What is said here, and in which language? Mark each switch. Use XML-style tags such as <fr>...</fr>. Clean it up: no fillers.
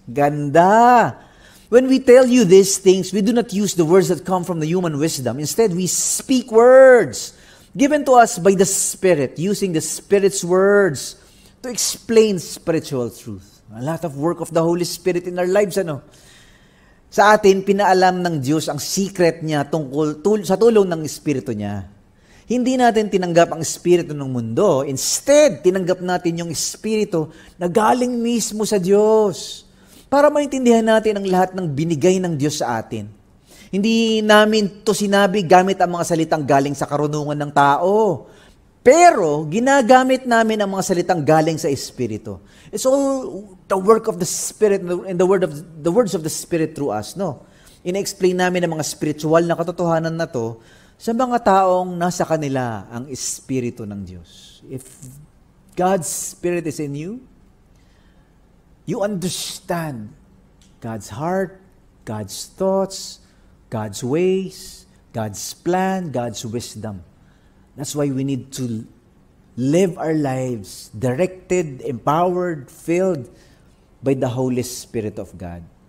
<en>Ganda! When we tell you these things, we do not use the words that come from the human wisdom. Instead, we speak words given to us by the Spirit, using the Spirit's words to explain spiritual truth. A lot of work of the Holy Spirit in our lives,</en> <tl>ano? Sa atin, pinaalam ng Diyos ang secret niya sa tulong ng Espiritu niya. Hindi natin tinanggap ang Espiritu ng mundo. Instead, tinanggap natin yung Espiritu na galing mismo sa Diyos. Para maintindihan natin ang lahat ng binigay ng Diyos sa atin. Hindi namin to sinabi gamit ang mga salitang galing sa karunungan ng tao. Pero, ginagamit namin ang mga salitang galing sa Espiritu.</tl> <en>It's all the work of the Spirit and the words of the Spirit through us, no?</en> <tl>Ina-explain namin ang mga spiritual na katotohanan na to sa mga taong nasa kanila ang Espiritu ng Diyos.</tl> <en>If God's Spirit is in you, you understand God's heart, God's thoughts, God's ways, God's plan, God's wisdom. That's why we need to live our lives directed, empowered, filled by the Holy Spirit of God.</en>